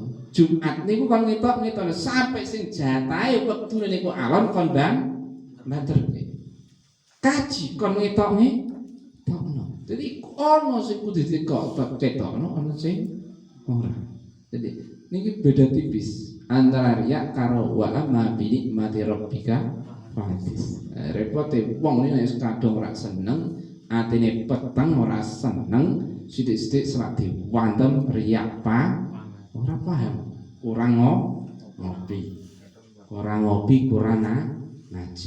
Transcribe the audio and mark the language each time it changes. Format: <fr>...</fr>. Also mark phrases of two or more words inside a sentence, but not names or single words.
<jv>Jumat niku kon ngetok sampai sing jatahe wektune niku alon kon banterke. Kaji kon ngetokno. Jadi ana sing kudu ketokno, ana sing ora. Jadi niki beda tipis antara riya karo</jv> <ar>وأما بنعمة ربك فحدث.</ar> <jv>Repote wong nek kadung ora seneng, atine peteng ora seneng, sithik-sithik selak diwantem riya ora paham, kurang ngopi, kurang ngaji.</jv>